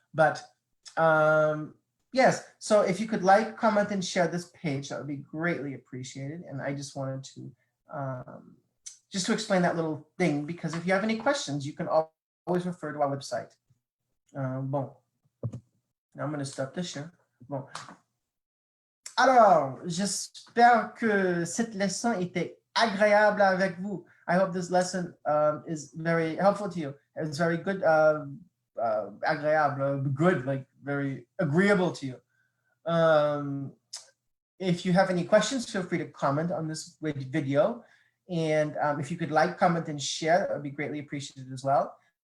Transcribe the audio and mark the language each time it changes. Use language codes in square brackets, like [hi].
[en] But yes, so if you could like, comment, and share this page, that would be greatly appreciated. And I just wanted to just to explain that little thing, because if you have any questions, you can always refer to our website. Bon, now I'm going to stop this here. [fr] Bon. Alors, j'espère que cette leçon était agréable avec vous. [en] I hope this lesson is very helpful to you. It's very good, agréable, good, like very agreeable to you. If you have any questions, feel free to comment on this video. And if you could like, comment, and share, that would be greatly appreciated as well.